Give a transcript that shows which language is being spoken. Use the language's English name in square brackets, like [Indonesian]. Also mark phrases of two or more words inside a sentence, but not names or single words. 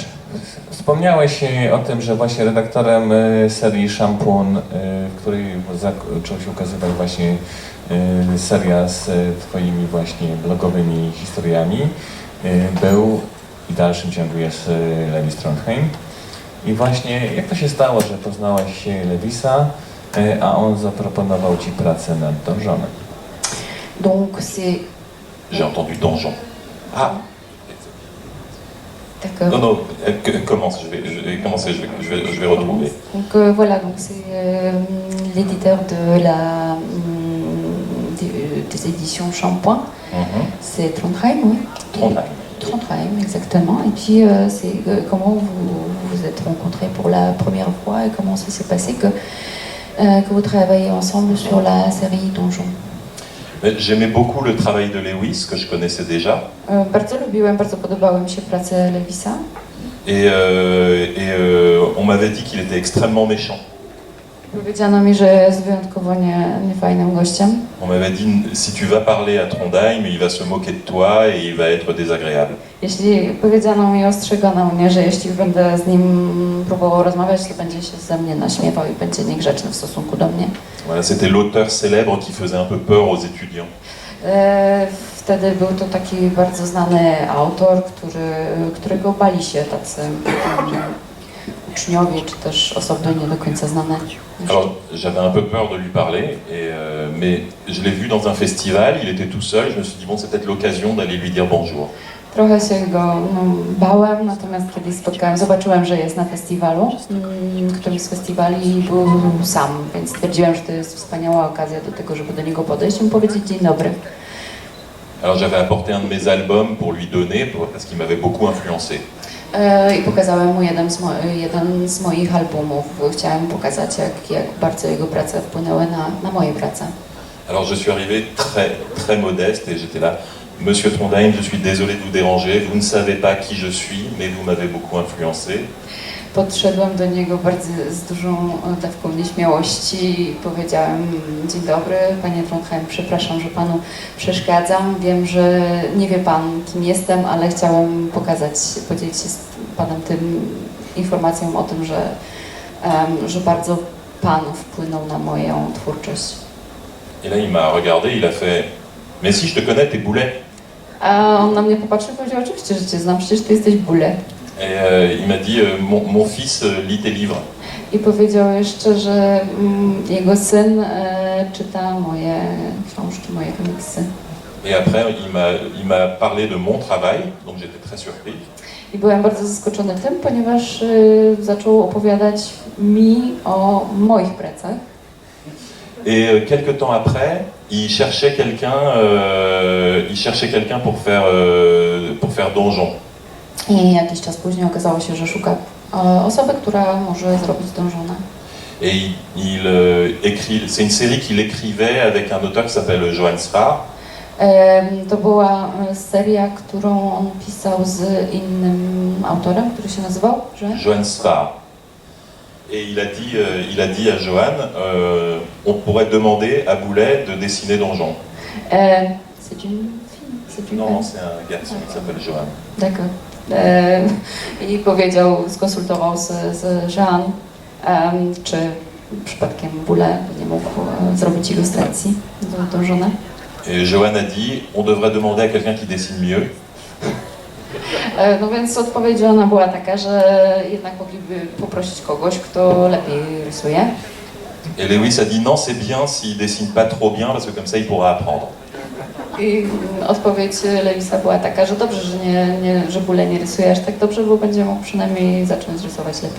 [Polish] Wspomniałeś o tym, że właśnie redaktorem serii Szampun, w której zaczął się ukazywać właśnie seria z twoimi właśnie blogowymi historiami, był i w dalszym ciągu jest Levis Trondheim. I właśnie jak to się stało, że poznałaś Lewisa, a on zaproponował ci pracę nad Donżonem? [French] Donc c'est... J'ai entendu donjon. Ah, D'accord. non, non, commence, je vais commencer, je vais retrouver. Donc voilà, donc c'est l'éditeur de des éditions Shampoing. Mhm. C'est Trondheim, oui. Trondheim. Trondheim, exactement. Et puis c'est comment vous vous êtes rencontrés pour la première fois et comment ça s'est passé que vous travaillez ensemble sur la série Donjon. J'aimais beaucoup le travail de Lewis, que je connaissais déjà. [Polish] Bardzo lubiłem, bardzo podobały mi się prace Lewisa. [French] Et on m'avait dit qu'il était extrêmement méchant. [Polish] Powiedziano mi, że jest wyjątkowo niefajnym gościem. [French] On m'avait dit, si tu vas parler à Trondheim, il va se moquer de toi et il va être désagréable. [Polish] Jeśli powiedziano mi, ostrzegano mnie, że jeśli będę z nim próbował rozmawiać, to będzie się ze mnie naśmiewał i będzie niegrzeczny w stosunku do mnie. [French] Voilà, c'était l'auteur célèbre qui faisait un peu peur aux étudiants. [Polish] Wtedy był to taki bardzo znany autor, którego bali się tacy uczniowie, czy też osoby nie do końca znane. [French] Alors j'avais un peu peur de lui parler, mais je l'ai vu dans un festival, il était tout seul, je me suis dit bon c'est peut-être l'occasion d'aller lui dire bonjour. [Polish] Trochę się go bałem, natomiast kiedy zobaczyłem, że jest na festiwalu, którymś z festiwali był sam, więc stwierdziłem, że to jest wspaniała okazja do tego, żeby do niego podejść i mu powiedzieć dzień dobry. [French] Alors j'avais apporté un de mes albums pour lui donner, parce qu'il m'avait beaucoup influencé. [Polish] I pokazałem mu jeden z moich albumów. Chciałem pokazać, jak bardzo jego prace wpłynęły na moje prace. [French] Alors je suis arrivé très modeste et j'étais là, Monsieur Trondheim, je suis désolé de vous déranger, vous ne savez pas qui je suis, mais vous m'avez beaucoup influencé. [Polish] Podszedłem do niego bardzo z dużą dawką nieśmiałości i powiedziałem: dzień dobry, panie Trondheim, przepraszam, że panu przeszkadzam. Wiem, że nie wie pan, kim jestem, ale chciałem podzielić się z panem tym informacją o tym, że bardzo pan wpłynął na moją twórczość. [French] Et là il m'a regardé, il a fait, mais si je te connais, t'es Boulet. [Polish] A on na mnie popatrzył i powiedział: oczywiście, że cię znam, przecież ty jesteś Boulet. [French] Et il m'a dit, mon fils lit tes livres. [Polish] I powiedział jeszcze, że jego syn czyta moje książki, moje komiksy. [French] Et après, il m'a parlé de mon travail, donc j'étais très surpris. [Polish] I byłem bardzo zaskoczony tym, ponieważ zaczął opowiadać mi o moich pracach. [French] Et quelques temps après, il cherchait quelqu'un pour faire Donjon. [Polish] I jakiś czas później okazało się, że szuka osoby, która może zrobić Donżona. [French] Et c'est une série qu'il écrivait avec un auteur qui s'appelle Johan Sfar. [Polish] To była seria, którą on pisał z innym autorem, który się nazywał Johan Sfar. [French] Et il a dit à Johan, on pourrait demander à Boulet de dessiner Donjon. C'est une fille. c'est une Non, femme. c'est un garçon qui s'appelle Johan. D'accord. [Polish] I powiedział, skonsultował z Jean, czy przypadkiem Boulet nie mógł zrobić ilustracji do żony. [French] Et Johan a dit, on devrait demander à quelqu'un qui dessine mieux. [Polish] No więc odpowiedź Johna była taka, że jednak mogliby poprosić kogoś, kto lepiej rysuje. [French] Et Lewis a dit, non, c'est bien s'il dessine pas trop bien, parce que comme ça il pourra apprendre. [Polish] I odpowiedź Lewisa była taka, że dobrze, że Boulet nie rysuje aż tak dobrze, bo będzie mógł przynajmniej zacząć rysować lepiej.